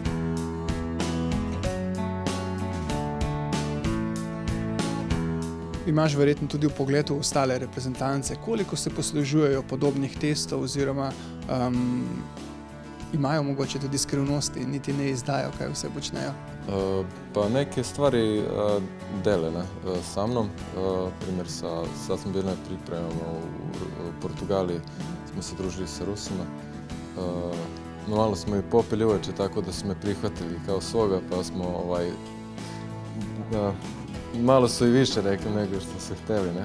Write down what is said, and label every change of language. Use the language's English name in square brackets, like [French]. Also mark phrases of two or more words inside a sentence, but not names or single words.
[Slovenian] Imaš verjetno tudi v pogledu ostale reprezentance, koliko se poslužujejo podobnih testov oziroma imajo mogoče tudi skrivnosti in niti ne izdajo, kaj vse počnejo? [Serbian] Pa neke stvari dele sa mnom. Primjer, sad smo bili na pripremama u Portugaliji, smo se družili sa Rusima. No, malo smo i popili uveče, tako da su me prihvatili kao svoga, pa smo malo su i više rekli nego što su htjeli, ne?